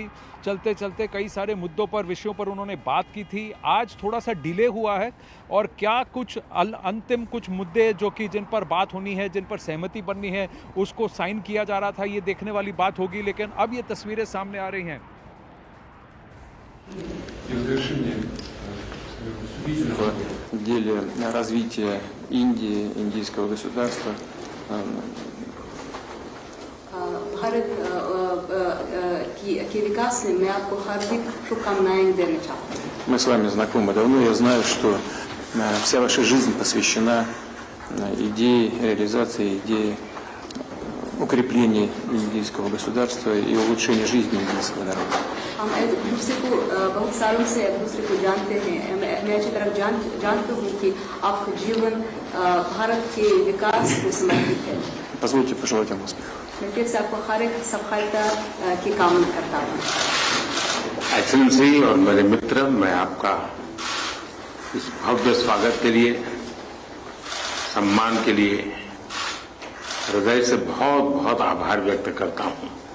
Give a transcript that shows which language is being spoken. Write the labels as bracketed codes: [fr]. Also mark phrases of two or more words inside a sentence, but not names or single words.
[hi] चलते चलते कई सारे मुद्दों पर, विषयों पर उन्होंने बात की थी। आज थोड़ा सा डिले हुआ है और क्या कुछ अंतिम कुछ मुद्दे जो कि जिन पर बात होनी है, जिन पर सहमति बननी है, उसको साइन किया जा रहा था, ये देखने वाली बात होगी। लेकिन अब ये तस्वीरें सामने आ रही हैं। [ru] В деле развития Индии, индийского государства, [hi] भारत के विकास में मैं आपको हार्दिक शुभकामनाएं देना चाहती हूँ। [ru] Мы с вами знакомы давно, я знаю, что вся ваша жизнь посвящена идее реализации, идее укрепления индийского государства и улучшения жизни индийского народа. [hi] हम एक दूसरे को बहुत सालों से एक दूसरे को जानते हैं। मैं अच्छी तरह जानती हूँ कि आपका जीवन भारत के विकास को समर्पित है। [ru] Позвольте пожелать вам успеха. [hi] मैं फिर से आपको हर एक सफलता की कामना करता हूँ। एक्सेलेंसी और मेरे मित्र, मैं आपका इस भव्य स्वागत के लिए, सम्मान के लिए हृदय से बहुत बहुत आभार व्यक्त करता हूं।